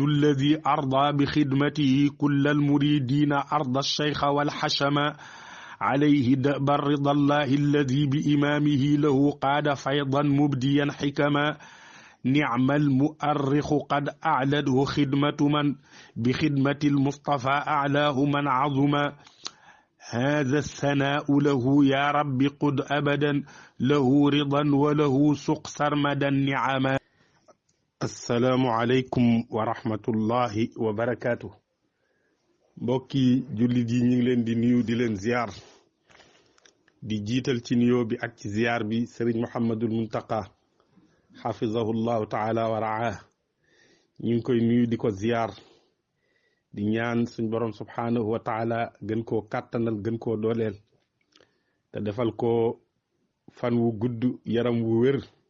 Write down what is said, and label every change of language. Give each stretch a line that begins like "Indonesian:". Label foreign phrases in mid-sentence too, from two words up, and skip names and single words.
Arabic: الذي أرضى بخدمته كل المريدين أرضى الشيخ والحشما عليه دأب رضا الله الذي بإمامه له قاد فيضا مبديا حكما نعم المؤرخ قد أعلده خدمة من بخدمة المصطفى أعلاه من عظما هذا الثناء له يا رب قد أبدا له رضا وله سق سرمدا نعما. السلام عليكم ورحمة الله وبركاته.
Wolof: mbokki jullit yi ñu ngi leen di nuyu di leen ziar di jiital ci nuyoo bi ak ci ziar bi Serigne Mouhamadul Muntaqa
Arabic: حفظه الله تعالى ورعاه
Wolof: ñu ngi koy nuyu di ko ziar di ñaan suñ borom
Arabic: سبحانه وتعالى
Wolof: gën koo kàttanal gën koo dooleel te defal ko fan wu gudd yaram wu wér